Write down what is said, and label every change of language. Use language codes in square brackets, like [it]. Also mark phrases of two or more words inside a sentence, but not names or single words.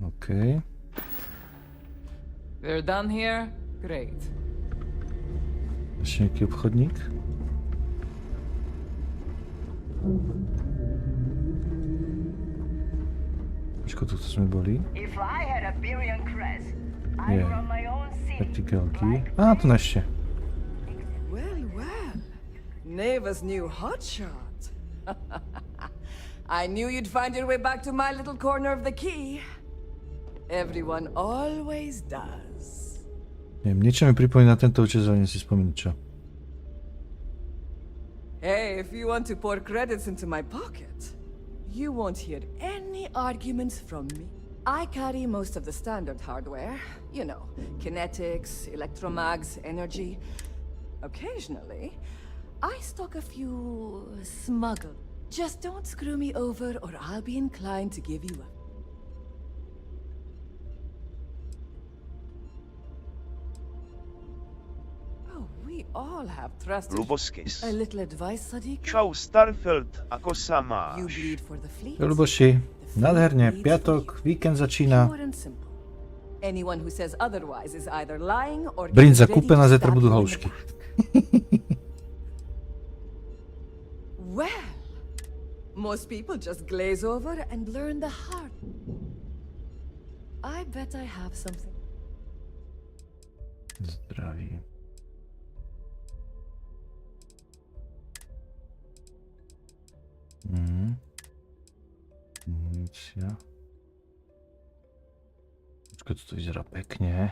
[en] OK. We're done here? Great. [sk] Ešte nejaký obchodník. Počko, tu sme boli. Nie. Vertikálky. Á, tu ešte. [en] Well, well. Neva's new hotshot. I knew you'd find your way back to my little corner of the key. Everyone always does. [sk] Neviem, niečo mi pripomína tento účes, ale si spomínam čo. [en] Hey, if you want to pour credits into my pocket, you won't hear any arguments from me. I carry most of the standard hardware. You know, kinetics, electromags, energy. Occasionally, I stock a few smuggled. Just don't screw me over or I'll be inclined to give you up. Oh, we all have trusted. Luboskis. A little advice, Sadiq? [sk] Čau Starfield, ako sa [en] You [sk] máš? [en] bleed for the fleet. [sk] Luboši, nádherne, piatok, víkend začína. [en] Pure and simple. Anyone who says otherwise is either lying or [sk] Brinza [en] getting ready [sk] kúpená, [en] to [sk] zajtra [en] stab [sk] budú [en] you in the [sk] houšky. [en] back. Well, most people just glaze over and learn the hard. I bet I have something. [sk] Zdraví. Munícia. Počkaj, toto vyzerá pekne.